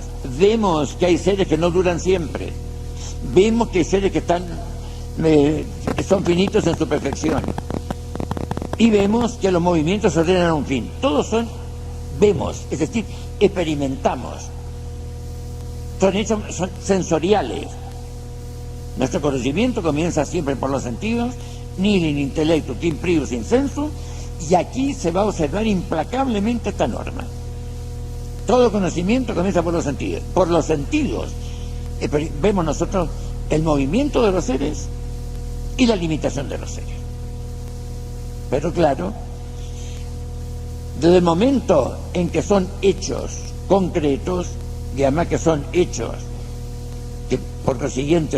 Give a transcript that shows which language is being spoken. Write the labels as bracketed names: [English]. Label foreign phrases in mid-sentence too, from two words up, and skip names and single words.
[Spanish] Vemos que hay seres que no duran siempre. Vemos que hay seres que son finitos en su perfección. Y vemos que los movimientos ordenan un fin. Todos vemos, es decir, experimentamos. Son hechos sensoriales. Nuestro conocimiento comienza siempre por los sentidos [Latin] nihil in intellectu tim prius in sensu, [Spanish] y aquí se va a observar implacablemente esta norma. Todo conocimiento comienza por los sentidos. Por los sentidos vemos nosotros el movimiento de los seres y la limitación de los seres. Pero claro, desde el momento en que son hechos concretos, y además que son hechos que por consiguiente